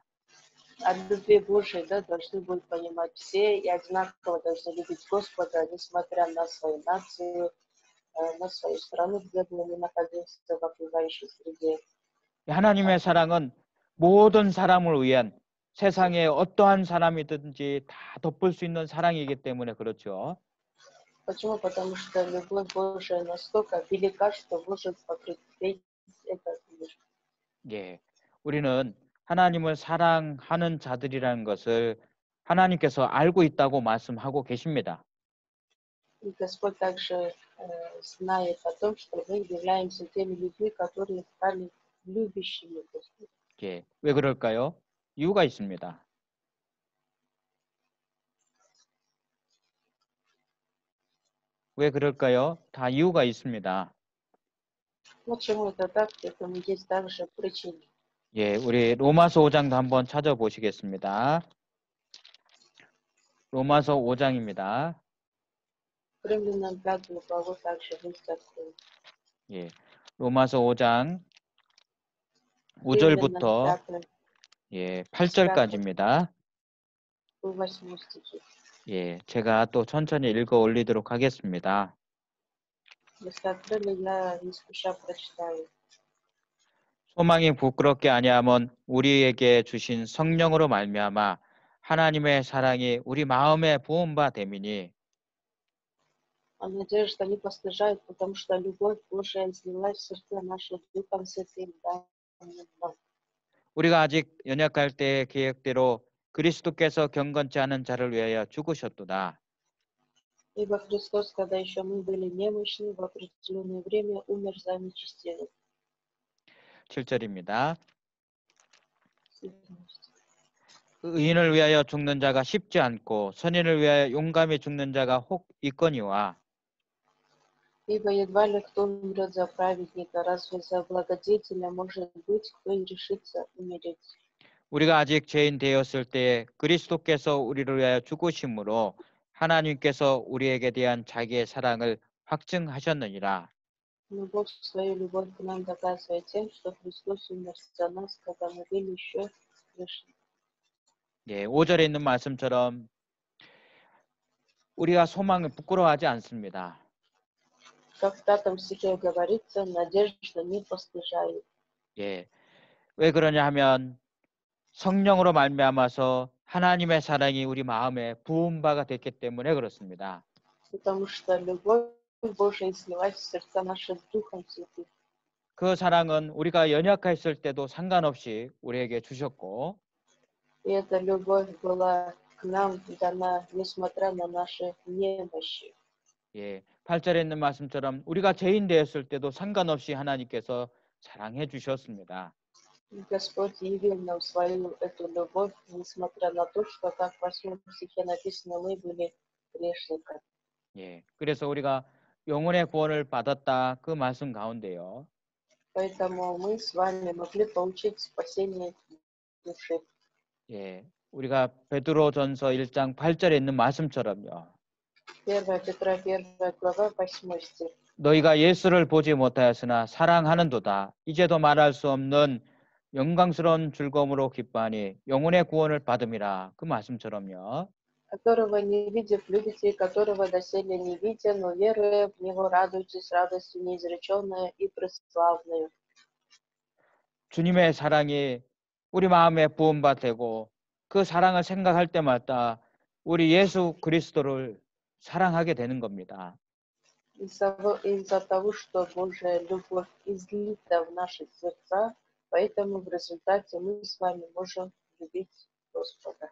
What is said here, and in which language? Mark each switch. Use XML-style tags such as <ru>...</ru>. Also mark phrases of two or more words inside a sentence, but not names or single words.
<ru>О любви Божией, да, должны будут понимать все и одинаково должны любить Господа, несмотря на свою нацию, на свою страну, где бы он ни находился в окружающей среде.</ru> <ko>하나님의 사랑은 모든 사람을 위한 세상에 어떠한 사람이든지 다 덮을 수 있는 사랑이기 때문에 그렇죠.</ko> <ru>Почему? Потому что любовь Божия настолько велика, что может покрыть весь этот мир.</ru> <ko>예, 우리는 하나님을 사랑하는 자들이라는 것을 하나님께서 알고 있다고 말씀하고 계십니다.</ko> <ru>И Господь также знает о том, что мы являемся теми людьми, которые стали любящими Господа.</ru> <ko>예, 왜 그럴까요? 이유가 있습니다. 왜 그럴까요? 다 이유가 있습니다.</ko> <ru>Почему это так? Этому есть также причины.</ru> <ko>예, 우리 로마서 5장도 한번 찾아보시겠습니다. 로마서 5장입니다.</ko> <ru>Римлянам 5 главу также вместе откроем.</ru> <ko>예, 로마서 5장</ko> <ru>Римлянам</ru> <ko>5절부터 5 예, 8절까지입니다.</ko> <ru>8 стихи.</ru> <ko>예, 제가 또 천천히 읽어 올리도록 하겠습니다.</ko> <ru>Если открыли, я не спеша прочитаю.</ru> <ko>소망이 부끄럽게 아니하면 우리에게 주신 성령으로 말미암아 하나님의 사랑이 우리 마음에 부은 바 됨이니</ko> <ru>А надежда не постыжает, потому что любовь Божия излилась в сердце наше Духом Святым, данным нам.</ru> <ko>우리가 아직 연약할 때의 계획대로 그리스도께서 경건치 않은 자를 위하여 죽으셨도다.</ko> <ru>Ибо Христос, когда еще мы были немощны, в определенное время умер за нечестивых.</ru> <ko>7절입니다. 의인을 위하여 죽는 자가 쉽지 않고 선인을 위하여 용감히 죽는 자가 혹 있거니와</ko> <ru>Ибо едва ли кто умрет за праведника, разве за благодетеля может быть, кто и решится умереть.</ru> <ko>우리가 아직 죄인 되었을 때에 그리스도께서 우리를 위하여 죽으심으로 하나님께서 우리에게 대한 자기의 사랑을 확증하셨느니라.</ko> <ru>Но Бог свою любовь к нам доказывает тем, что Христос умер за нас, когда мы были еще грешны.</ru> <ko>예, 5절에 있는 말씀처럼 우리가 소망을 부끄러워하지 않습니다.</ko> <ru>Как в 5 стихе говорится, надежда не постыжает.</ru> <ko>예, 왜 그러냐 하면 성령으로 말미암아서 하나님의 사랑이 우리 마음에 부은 바가 됐기 때문에 그렇습니다.</ko> <ru>Потому что любовь Божия излилась в сердца наши Духом Святым.</ru> <ko>그 사랑은 우리가 연약했을 때도 상관없이 우리에게 주셨고</ko> <ru>И эта любовь была к нам дана, несмотря на наши немощи.</ru> <ko>예, 8절에 있는 말씀처럼 우리가 죄인 되었을 때도 상관없이 하나님께서 사랑해 주셨습니다.</ko> <ru>Господь явил нам свою эту любовь, несмотря на то, что, как в 8 стихе написано, мы были грешниками.</ru> <ko>예, 그래서 우리가 영혼의 구원을 받았다 그 말씀 가운데요.</ko> <ru>Поэтому мы с вами могли получить спасение души.</ru> <ko>예, 우리가 베드로전서 1장 8절에 있는 말씀처럼요.</ko> <ru>1 Петра 1 глава 8 стих.</ru> <ko>너희가 예수를 보지 못하였으나 사랑하는도다. 이제도 말할 수 없는 영광스러운 즐거움으로 기뻐하니 영혼의 구원을 받음이라. 그 말씀처럼요.</ko> <ru>Которого не видев, любите, и которого доселе не видя, но веруя в Него, радуйтесь радостью неизреченной и преславной.</ru> <ko>주님의 사랑이 우리 마음에 부은 바 되고 그 사랑을 생각할 때마다 우리 예수 그리스도를 사랑하게 되는 겁니다.</ko> <ru>Из-за того, что Божья любовь излита в наши сердца, поэтому в результате мы с вами можем любить Господа.</ru>